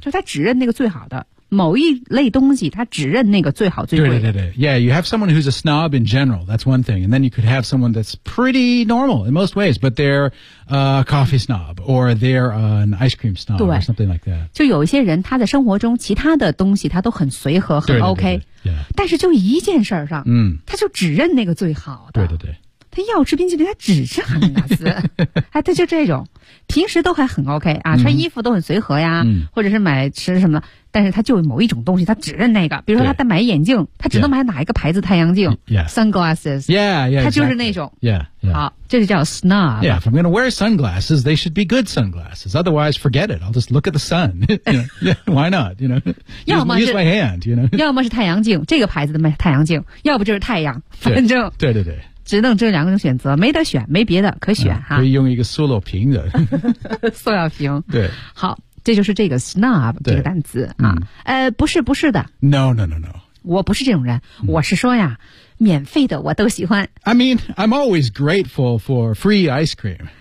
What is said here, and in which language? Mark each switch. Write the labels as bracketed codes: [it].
[zh] 就他只认那个最好的某一类东西他只认那个最好最贵的。对对对。 [en] Yeah, you have someone who's a snob in general, that's one thing. And then you could have someone that's pretty normal in most ways, but they're a coffee snob, or they're an ice cream snob, or something like that. [zh] 就有一些人他在生活中其他的东西他都很随和很 OK, 对对对对、 yeah. 但是就一件事儿上、他就只认那个最好的。对对对。他要吃冰淇淋他只吃哈根达斯。他就这种。平时都还很 OK, 啊、穿衣服都很随和呀、或者是买吃什么的。但是他就某一种东西他只认那个。比如说他在买眼镜他只能买哪一个牌子太阳镜、Sunglasses. [en] Yeah, yeah. [zh] 他就是那种。 [en] Exactly. Yeah, yeah. [zh] 好这就叫 snob. [en] Yeah, if I'm going to wear sunglasses, they should be good sunglasses. Otherwise, forget it. I'll just look at the sun. yeah, why not? You know? [zh] 要么 [en] use my hand, you know? [zh] 要么是太阳镜这个牌子的太阳镜要不就是太阳反正。对对对。只能这两种选择没得选没别的可选、哈。可以用一个塑料瓶的。塑料瓶。对。好。这就是这个 snob 这个单词啊、不是的 [en] No [zh] 我不是这种人、我是说呀免费的我都喜欢 [en] I mean I'm always grateful for free ice cream